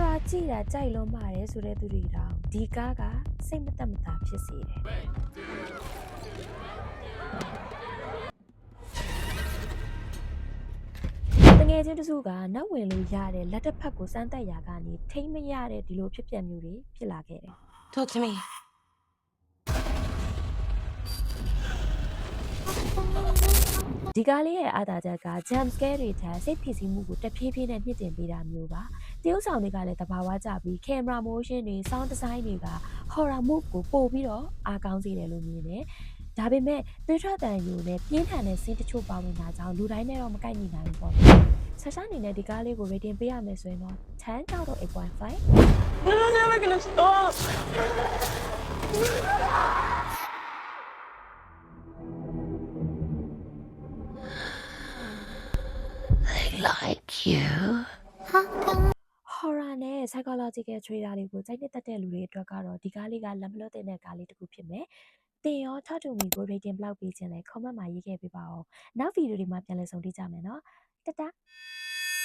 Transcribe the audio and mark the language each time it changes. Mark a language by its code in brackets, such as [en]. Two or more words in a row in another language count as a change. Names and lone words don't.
[my] ကြည့်တာကြိုက်လုံးပါတယ်ဆိုတဲ့သူတွေတောင်ဒီကားကစိတ်မသက်မသာဖြစ်စေတယ်တငယ်ချင်းတစုကနောက်ဝင်လို့ရတဲ့လက်တစ်ဖက်ကိုစမ်းတက်ရာကနေထိမ့်မရတဲ့ဒီလိုဖြစ်ပျက်မျိုးတွေဖြစ်လာခဲ့တယ် [en] Talk to me. [my] ဒီကားလေးရဲ့အားသာချက်က [en] jump scare [my] တွေထက်စိတ်ဖိစီးမှုကိုတဖြည်းဖြည်းနဲ့မြင့်တင်ပေးတာမျိုးပါတရုပ်ဆောင်တွေကလည်းသဘာဝကျပြီး [en] camera motion [my] တွေ [en] sound design [my] တွေက [en] horror move [my] ကိုပို့ပြီးတော့အားကောင်းစေတယ်လို့မြင်တယ်ဒါပေမဲ့သွေးထွက်တန်ယူနဲ့ပြင်းထန်တဲ့ scene တချို့ပါဝင်တာကြောင့်လူတိုင်းနဲ့တော့မကိုက်ညီနိုင်ဘူးပေါ့ဆရှာအနေနဲ့ဒီကားလေးကို rating ပေးရမယ်ဆိုရင်တော့10တောက်တော့ 8.5 [en] I'm never gonna stop. They like you. [my] horror နဲ့ [en] psychological thriller [my] တွေကိုစိတ်နှစ်သက်တဲ့လူတွေအတွက်ကတော့ဒီကားလေးကလက်မလွတ်တဲ့ကားလေးတစ်ခုဖြစ်မယ်။တင်ရော Talk to me ကို rating ဘယ်လောက်ပေးခြင်းလဲ comment မှာရေးခဲ့ပေးပါဦး။နောက်ဗီဒီယိုတွေမှာပြန်လည်ဆုံတွေ့ကြမယ်နော်။တတား